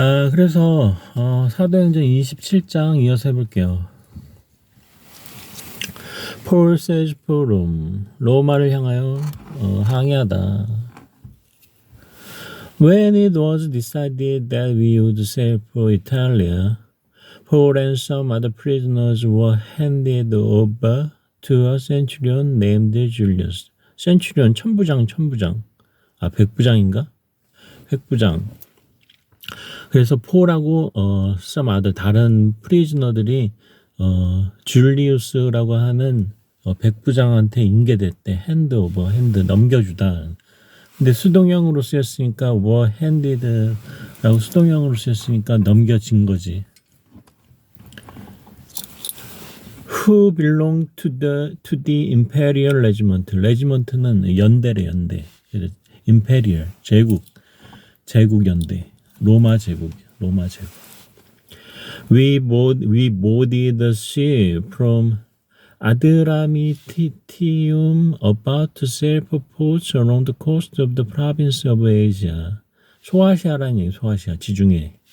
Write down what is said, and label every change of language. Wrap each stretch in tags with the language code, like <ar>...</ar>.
<ko>그래서 사도행전 27장 이어서 해볼게요.</ko> <en>Paul says for Rome.</en> <ko>로마를 향하여 항해하다.</ko> <en>When it was decided that we would sail for Italy, Paul and some other prisoners were handed over to a centurion named Julius.</en> <ko>센츄리온 천부장. 백부장인가? 백부장. 그래서 폴하고</ko> <en>some other</en> <ko>다른 프리즈너들이 줄리우스라고 하는 백부장한테 인계됐대. 핸드 넘겨주다. 근데 수동형으로 쓰였으니까</ko> <en>were handed</en> <ko>라고 수동형으로 쓰였으니까 넘겨진 거지.</ko> <en>Who belong to the imperial regiment?</en> <ko>레지먼트는 연대래, 연대. imperial 제국 연대. 로마 제국.</ko> <en>We boarded the ship from Adramyttium about to sail for ports along the coast of the province of Asia.</en> <ko>소아시아라는 얘기, 소아시아 지중해.</ko>